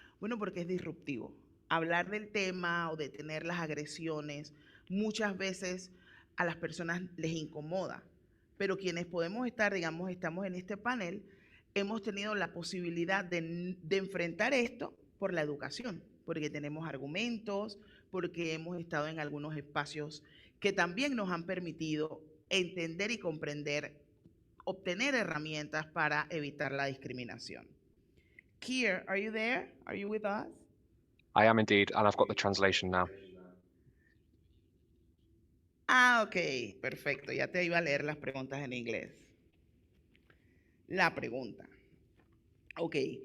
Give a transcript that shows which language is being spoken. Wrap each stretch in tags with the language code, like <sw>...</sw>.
<es>Bueno, porque es disruptivo. Hablar del tema o detener las agresiones muchas veces a las personas les incomoda, pero quienes podemos estar, digamos, estamos en este panel, hemos tenido la posibilidad de enfrentar esto por la educación, porque tenemos argumentos, porque hemos estado en algunos espacios que también nos han permitido entender y comprender, obtener herramientas para evitar la discriminación.</es> <en>Keir, are you there? Are you with us? I am indeed, and I've got the translation now.</en> <es>Ah, ok, perfecto. Ya te iba a leer las preguntas en inglés. La pregunta. Ok.</es>